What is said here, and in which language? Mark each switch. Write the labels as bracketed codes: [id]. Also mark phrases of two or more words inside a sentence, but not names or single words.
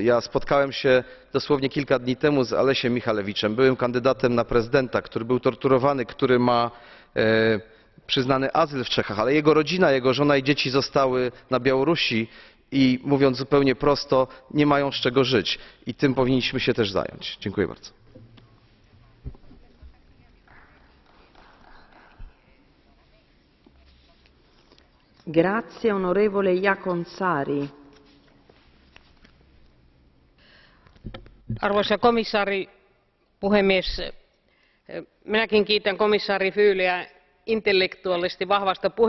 [pl] Ja spotkałem się dosłownie kilka dni temu z Alesiem Michalewiczem, byłym kandydatem na prezydenta, który był torturowany, który ma przyznany azyl w Czechach, ale jego rodzina, jego żona i dzieci zostały na Białorusi i mówiąc zupełnie prosto, nie mają z czego żyć. I tym powinniśmy się też zająć. Dziękuję bardzo. [it] Grazie, onorevole Jaakonsaari. [fi] Arvoisa komissaari, puhemies, minäkin kiitän komissaari Füleä intellektuaalisesti vahvasta puheenvuorosta.